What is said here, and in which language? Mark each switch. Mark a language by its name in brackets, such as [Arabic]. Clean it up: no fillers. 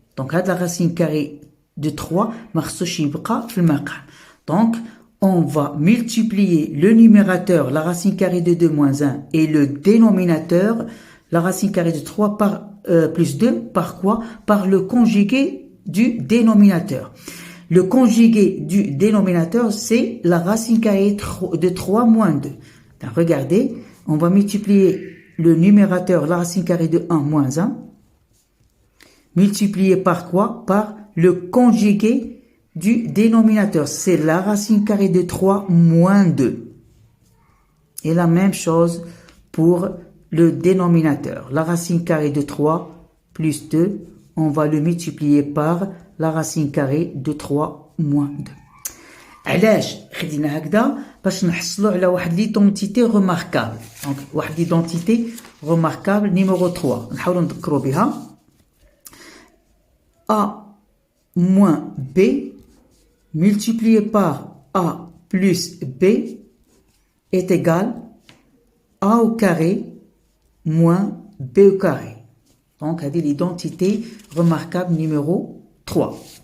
[French] Donc هاد la racine carrée de 3 [Arabic] ما خصوش يبقى في المقام. [French] Donc on va multiplier le numérateur, la racine carrée de 2 moins 1, et le dénominateur, la racine carrée de 3 par, plus 2, par quoi? Par le conjugué du dénominateur. Le conjugué du dénominateur, c'est la racine carrée de 3 moins 2. Donc, regardez, on va multiplier le numérateur, la racine carrée de 1 moins 1, multiplié par quoi? Par le conjugué du dénominateur, c'est la racine carrée de 3 moins 2. Et la même chose pour le dénominateur. La racine carrée de 3 plus 2, on va le multiplier par la racine carrée de 3 moins 2. [Arabic] علاش خدينا هكذا باش نحصلوا على واحد [French] ليدونتيتي remarquable. [Arabic] Donc واحد [French] ليدونتيتي remarquable numéro 3 [Arabic] نحاولوا نذكروا بها. [French] A moins B multiplié par A plus B est égal A au carré moins B au carré. Donc, c'est l'identité remarquable numéro 3.